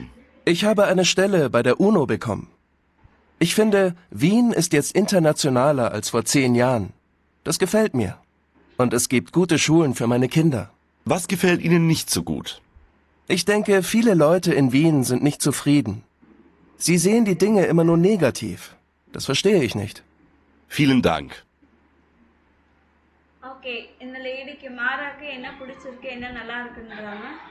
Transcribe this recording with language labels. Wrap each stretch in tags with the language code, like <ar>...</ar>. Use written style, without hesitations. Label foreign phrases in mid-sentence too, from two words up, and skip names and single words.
<de>Ich habe eine Stelle bei der UNO bekommen. Ich finde, Wien ist jetzt internationaler als vor 10 Jahren. Das gefällt mir. Und es gibt gute Schulen für meine Kinder. Was gefällt Ihnen nicht so gut? Ich denke, viele Leute in Wien sind nicht zufrieden. Sie sehen die Dinge immer nur negativ. Das verstehe ich nicht. Vielen Dank.</de> <ta>ஓகே, இந்த லேடிக்கு மாறாக்கு என்ன பிடிச்சிருக்கு என்ன நல்லா இருக்குன்றாங்க?</ta>